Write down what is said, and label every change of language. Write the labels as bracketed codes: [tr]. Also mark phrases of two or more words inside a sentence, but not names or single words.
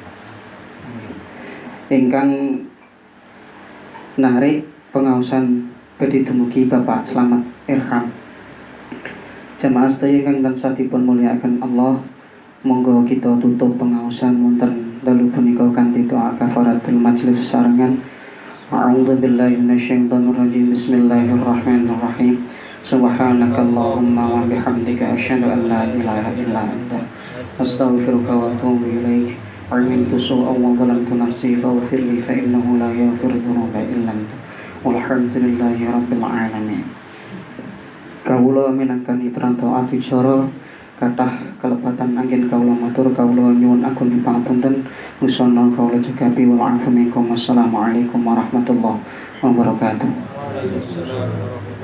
[jv] Ingkang narik pengaosan badhe dumugi Bapak Slamet Irham. Jamaah sedaya kang tansah dipun mulyakaken Allah, monggo kita tutup pengaosan wonten dalu punika kanthi doa kafaratul majelis sesarengan. [ar] أعوذ بالله من الشيطان الرجيم. بسم الله الرحمن الرحيم. سبحانك اللهم وبحمدك أشهد أن لا إله إلا أنت أستغفرك وأتوب إليك. أمنت سوء وظلمت نفسي فاغفر لي فإنه لا يغفر ذنوب إلا أنت. والحمد لله رب العالمين. [jv] Kawula minangkani perantau adicara kathah kalepatan anggen kawula matur kawula nyuwun agung pangapunten nusana kawula cegapi [ar] والعفو منكم. والسلام عليكم ورحمة الله وبركاته.